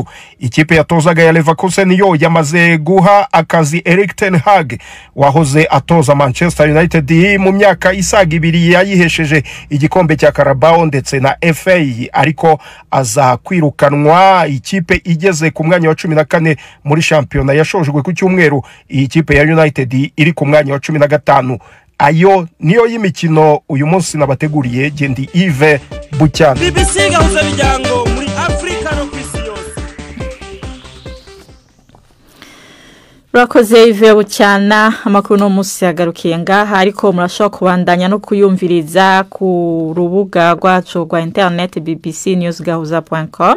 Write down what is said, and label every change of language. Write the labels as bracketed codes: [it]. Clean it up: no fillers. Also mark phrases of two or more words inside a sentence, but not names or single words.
[rw] Ikipe yatozaga ya Leverkusen yo yamaze guha akazi Erik ten Hag, wahoze atoza Manchester United mu myaka isaga 2, yayihesheje igikombe cya Carabao ndetse na FA, ariko aza kwirukanwa. Ikipe igeze ku mwanya wa 14 muri shampiyona yashojwe ku cyumweru. Iyi kipe ya United iri ku mwanya wa 15. Ayo niyo y'imikino uyu munsi nabateguriye. Gendi Yves Bucyana, BBC gahuza miryango muri Afrika no kwisi yose. Urakoze Yves Bucyana. [rn] Amakuru no munsi yagarukiye ngaha, ariko murashobora kubandanya no kuyumviriza ku rubuga rwacu rwa internet bbcnewsgahuza.com.